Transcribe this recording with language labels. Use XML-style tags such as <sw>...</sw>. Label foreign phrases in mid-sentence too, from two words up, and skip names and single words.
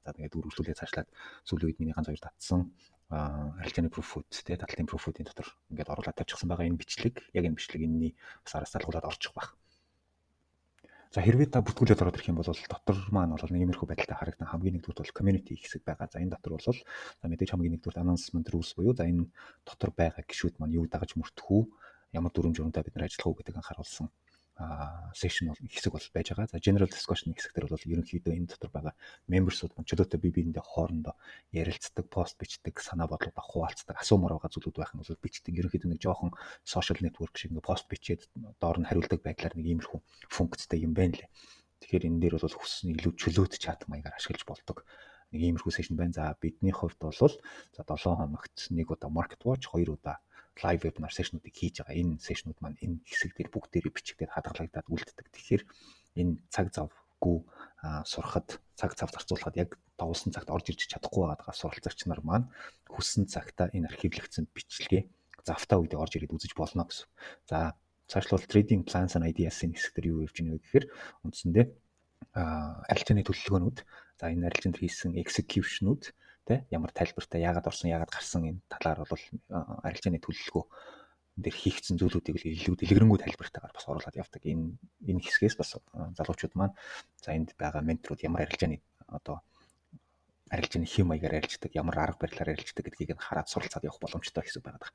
<mn>За тэгээд үргэлжлүүлээ цаашлаад сүүлийн үед миний ганц хоёр татсан арилжааны proof-үүд те татлын proof-үүдийн дотор ингээд оруулаад тавьчихсан байгаа энэ бичлэг яг энэ бичлэг энэний бас араас залгуулад орчих байх. За хэрвээ та бүртгүүлээд ороод ирэх юм бол дотор маань бол нэг иймэрхүү байдалтай харагдан хамгийн нэгдүгээр бол community хэсэг байгаа. За энэ дотор бол за мэдээж хамгийн нэгдүгээр</mn> <en>announcement rules</en> <mn>буюу за энэ дотор байгаа гишүүд маань юу дагаж мөрдөх үү, ямар дүрм журамтай бид нар ажиллах уу гэдэг анхааруулсан session хэсэг бол байж байгаа. За</mn> <en>general discussion</en> <mn>хэсэгтэр бол ерөнхийдөө энэ дотор байгаа membersүүд маань чөлөөтэй бие биендээ хоорондоо ярилцдаг, пост бичдэг, санаа бодлуудаа хуваалцдаг, асуумаар байгаа зүйлүүд байх нь бол бичдэг. Ерөнхийдөө нэг жоохон</mn> <en>social network</en> <mn>шиг ингээ пост бичээд доор нь хариулдаг байдлаар нэг иймэрхүү функцтэй юм байна лээ. Тэгэхээр энэ дээр бол хүссэн илүү чөлөөт чат маягаар ашиглаж болдог нэг иймэрхүү session байна. За бидний хувьд бол за 7 хоногт нэг удаа</mn> <en>market watch,</en> <mn>2 удаа</mn> <en>live webinar session-уудыг</en> <mn>хийж байгаа. Энэ session-ууд маань энэ хэсэг дээр бүгдээрээ бичигдээд хадгалагдаад үлддэг. Тэгэхээр энэ цаг завгүй сурахад, цаг зав зарцуулахад яг давуулсан цагт орж ирж чадахгүй байгаа суралцагч нар маань хүссэн цагтаа энэ архивлэгдсэн бичлэгээ завтаа үедээ орж ирээд үзэж болно гэсэн. За цаашлбал</mn> <en>trading plans and ideas-ийн</en> <mn>хэсэг дээр юу явж байна вэ гэхээр үндсэндээ арилжааны төлөвлөгөөнүүд, за энэ арилжаанд хийсэн execution-ууд ямар тайлбартай яагаад орсон яагаад гарсан энэ талаар бол арилжааны төлөвлөгөө дээр хийгдсэн зүйлүүдийг илүү дэлгэрэнгүй тайлбартайгаар бас оруулаад явдаг. Энэ хэсгээс бас залуучууд маань за энд байгаа менторууд ямар арилжааны арилжааны хэм маягаар арилждаг, ямар арга барилаар арилждаг гэдгийг нь хараад суралцаад явах боломжтой хэсэг байгаа.</mn>